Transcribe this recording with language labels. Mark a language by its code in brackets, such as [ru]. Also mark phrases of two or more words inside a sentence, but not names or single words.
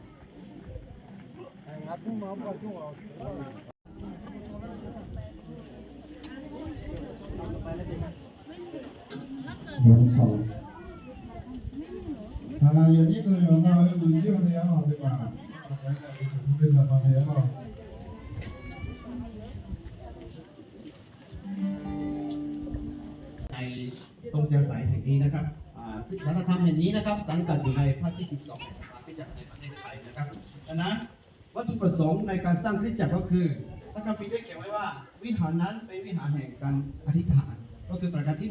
[zh] 有一个人呢，有这样的也好，对吧？对的，方面也好。 [th] ในตรงจะสายแห่งนี้นะครับวัฒนธรรมแห่งนี้นะครับสังกัดอยู่ในภาคที่ 12 แห่งสภาคริสตจักรในประเทศไทยนะครับดังนั้นวัตถุประสงค์ในการสร้างคริสตจักรก็คือพระคัมภีร์ได้เขียนไว้ว่าวิหารนั้นเป็นวิหารแห่งการอธิษฐานก็คือประการที่